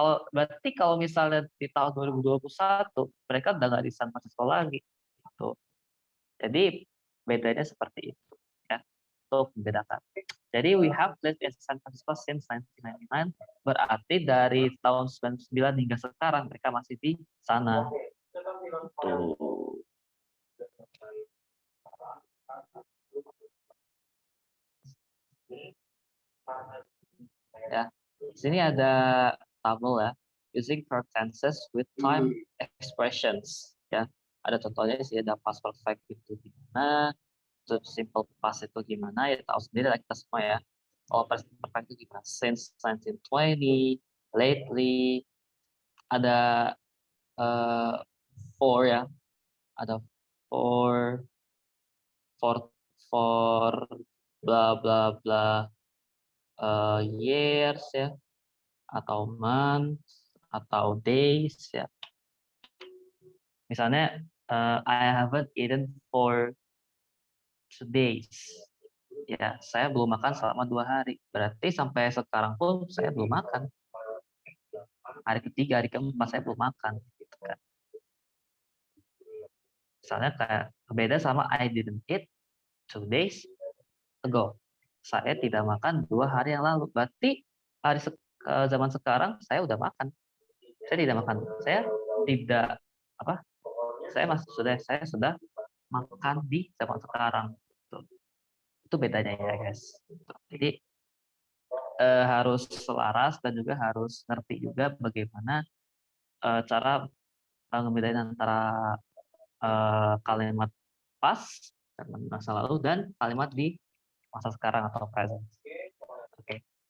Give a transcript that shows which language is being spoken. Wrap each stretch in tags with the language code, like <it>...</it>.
<id>Berarti kalau misalnya di tahun 2021 mereka udah nggak di San Francisco lagi. Gitu. Jadi bedanya seperti itu ya. Itu membedakan.</id> <en>Jadi we have lived in San Francisco since 1999.</en> <id>Berarti dari tahun 99 hingga sekarang mereka masih di sana. Tuh. Ya, di sini ada tabel ya,</id> <en>using verb tenses with time expressions.</en> <id>Ya, ada contohnya sih, ada past perfect itu gimana, simple past itu gimana, ya tahu sendiri lah kita semua ya. Kalau present perfect itu gimana? Since 1920, lately, ada for ya, ada for for for bla bla bla years ya, atau months atau days ya.</id> <en>Misalnya I haven't eaten for 2 days.</en> <id>ya saya belum makan selama 2 hari. Berarti sampai sekarang pun saya belum makan. Hari ketiga, hari keempat saya belum makan. Gitu kan. Misalnya kayak beda sama</id> <en>I didn't eat 2 days ago.</en> <id>Saya tidak makan 2 hari yang lalu. Berarti zaman sekarang saya udah makan. Saya tidak makan. Saya tidak apa? Saya sudah makan di zaman sekarang. Itu bedanya ya guys. Jadi harus selaras dan juga harus ngerti juga bagaimana cara ngebedain antara kalimat pas dalam masa lalu dan kalimat di masa sekarang atau present. Oke.</id>